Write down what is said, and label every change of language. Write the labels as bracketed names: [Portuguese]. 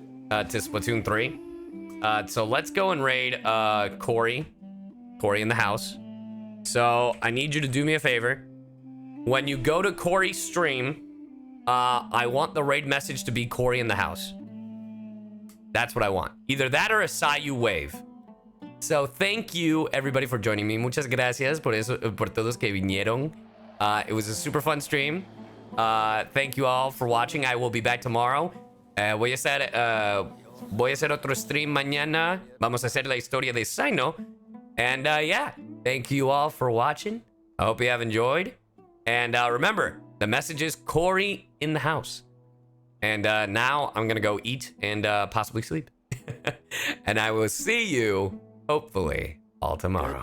[English] To Splatoon 3. So let's go and raid Corey. Corey in the house. So I need you to do me a favor. When you go to Corey's stream, I want the raid message to be Corey in the house. That's what I want. Either that or a CyYu wave. So thank you everybody for joining me. [Spanish] Muchas gracias por todos que vinieron. [English] It was a super fun stream. Thank you all for watching. I will be back tomorrow. [Spanish] Voy a hacer otro stream mañana. Vamos a hacer la historia de Cyno. [English] And yeah, thank you all for watching. I hope you have enjoyed. And remember, the message is Corey in the house. And now I'm gonna go eat and possibly sleep. And I will see you, hopefully, all tomorrow.